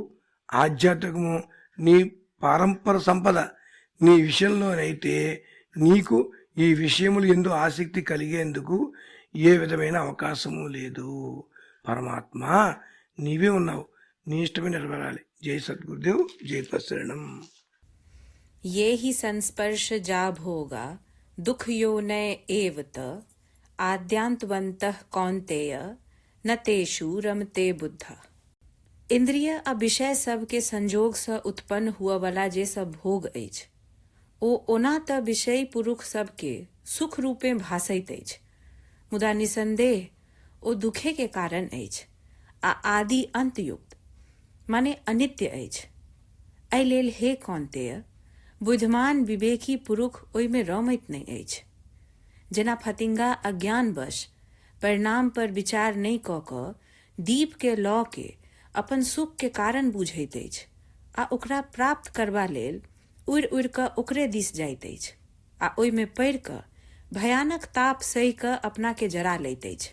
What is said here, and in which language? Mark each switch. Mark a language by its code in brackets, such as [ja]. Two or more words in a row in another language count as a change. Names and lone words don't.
[te] ఆధ్యాత్మికము నీ పారంపర సంపద. నీ విషయంలోనైతే నీకు ఈ విషయములు ఎందు ఆసక్తి కలిగేందుకు ఏ విధమైన అవకాశము లేదు. పరమాత్మ నీవే ఉన్నావు, నీ ఇష్టమే నెరవేరాలి. జై సద్గురుదేవ్, జై తత్శరణం. [sa] ये हि संस्पर्श जा भोगा दुख यो नय एवत आद्यांतवंतः कौन्तेय न तेषु रमते बुद्ध. [mai] इंद्रिय आ विषय सब के संजोग से उत्पन्न हुआ वाला जे सब भोग अछि, ओ ओना त विषय पुरुष सब के सुख रूपे भासैत अछि, मुदा निसंदेह ओ दुखे के कारण अछि आ आदि अंतयुक्त माने अनित्य अछि. एहि लेल हे कौन्तेय, बुद्धिमान विवेकी पुरुष ओहिमे रमैत नहीं अछि. जेना फतिंगा अज्ञानवश परिणाम पर विचार नहीं क क दीप के लौ के अपन सुख के कारण बुझैत अछि आ ओकरा प्राप्त करबा लेल उड़ि उड़ि क ओकरे दिस जाइत अछि आ ओहिमे पड़ि क भयानक ताप सहि क अपना के जरा लैत अछि.